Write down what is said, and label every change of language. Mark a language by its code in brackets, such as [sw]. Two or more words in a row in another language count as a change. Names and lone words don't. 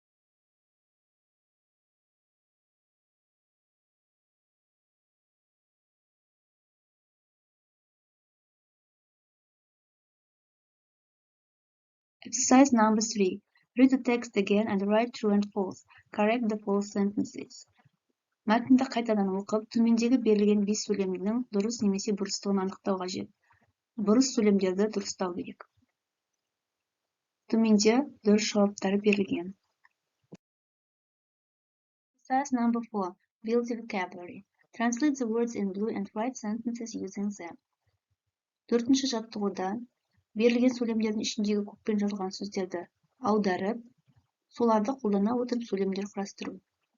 [en] Exercise number 3. Read the text again and write true and false. Correct the false sentences. [kk] Мәтінді қайтадан оқып, төмендегі берілген 5 сөйлемнің дұрыс немесе бұрыстығын анықтау қажет. Бұрыс сөйлемдерді дұрыстау керек. Төменде дұрыс жауаптары берілген. [en] Exercise number 4. Build the vocabulary. Translate the words in blue and write sentences using them. [kk] Төртінші жаттығуда берілген сөйлемдердің ішіндегі көкпен жазылған сөздерді аударып, соларды қолдана отырып сөйлемдер құрастыру.